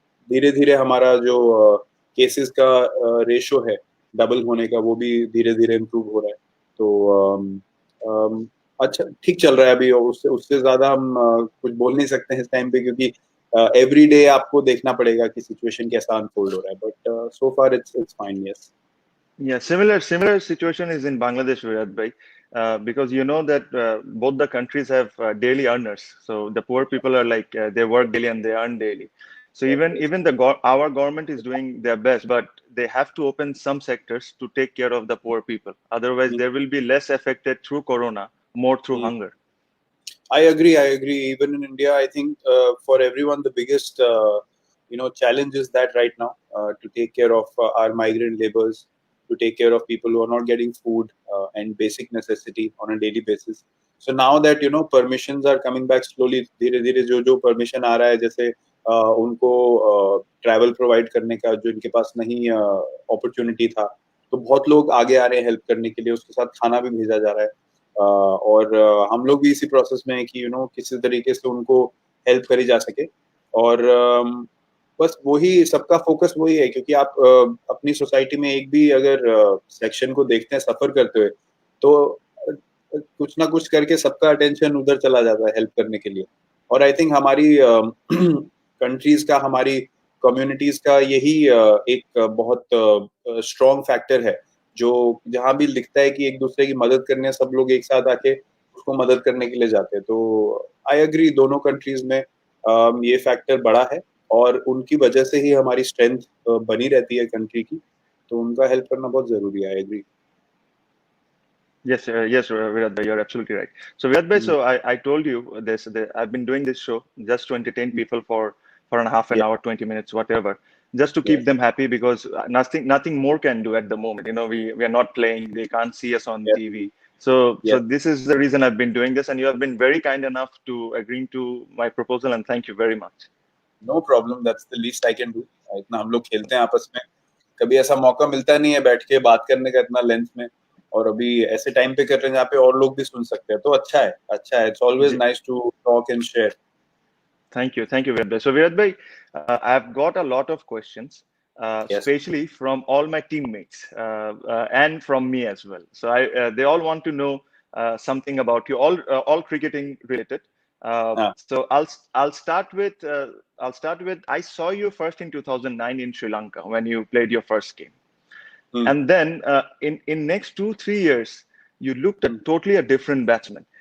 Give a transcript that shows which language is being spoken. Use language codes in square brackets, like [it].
[hi] धीरे धीरे हमारा जो केसेस का रेशो है डबल होने का वो भी धीरे धीरे इम्प्रूव हो रहा है तो अच्छा ठीक चल रहा है अभी और उससे उससे ज्यादा हम कुछ बोल नहीं सकते हैं इस टाइम पे क्योंकि एवरी डे आपको देखना पड़ेगा कि सिचुएशन कैसा अनफोल्ड हो रहा है [en] But so far it's fine yes Yeah, similar situation is in Bangladesh, Virat bhai, because you know that both the countries have daily earners. So the poor people are like they work daily and they earn daily. So even our government is doing their best, but they have to open some sectors to take care of the poor people. Otherwise, there will be less affected through corona, more through hunger. I agree. I agree. Even in India, I think for everyone, the biggest challenge is that right now to take care of our migrant laborers, to take care of people who are not getting food and basic necessity on a daily basis. So now that permissions are coming back slowly, [hi] धीरे धीरे जो permission आ रहा है जैसे उनको travel provide करने का जो इनके पास नहीं opportunity था, तो बहुत लोग आगे आ रहे हैं help करने के लिए उसके साथ खाना भी भेजा जा रहा है और हम लोग भी इसी प्रोसेस में है कि किसी तरीके से उनको हेल्प करी जा सके और बस वही सबका फोकस वही है क्योंकि आप अपनी सोसाइटी में एक भी अगर सेक्शन को देखते हैं सफर करते हुए तो कुछ ना कुछ करके सबका अटेंशन उधर चला जाता है हेल्प करने के लिए और आई थिंक हमारी कंट्रीज का हमारी कम्युनिटीज का यही एक बहुत स्ट्रॉन्ग फैक्टर है जो जहाँ भी लिखता है कि एक दूसरे की मदद करने सब लोग एक साथ आके उसको मदद करने के लिए जाते हैं तो आई अग्री दोनों कंट्रीज में ये फैक्टर बड़ा है और उनकी वजह से ही हमारी स्ट्रेंथ बनी रहती है कंट्री की तो उनका हेल्प करना बहुत जरूरी है I agree [en] Yes, Virat bhai, you're absolutely right. So Virat bhai, so I told you this. I've been doing this show just to entertain people for a half an yeah hour, 20 minutes, whatever, just to keep yes them happy because nothing more can do at the moment. We are not playing. They can't see us on yes TV. So yes this is the reason I've been doing this, and you have been very kind enough to agreeing to my proposal, and thank you very much. No problem that's the least I can do [hi] इतना हम लोग खेलते हैं आपस में कभी ऐसा मौका मिलता नहीं है बैठ के बात करने का इतना लेंथ में और अभी ऐसे टाइम पे कर रहे हैं जहाँ पे और लोग भी सुन सकते हैं तो अच्छा है [en] It's always nice to talk and share Thank you, Virat bhai. So, Virat bhai, I've got a lot of questions, yes especially from all my teammates and from me as well. So, they all want to know something about you, all cricketing related. [hi] हाँ. [en] So I'll start with I saw you first in 2009 in Sri Lanka when you played your first game, and then in next 2-3 years you looked at totally a different batsman.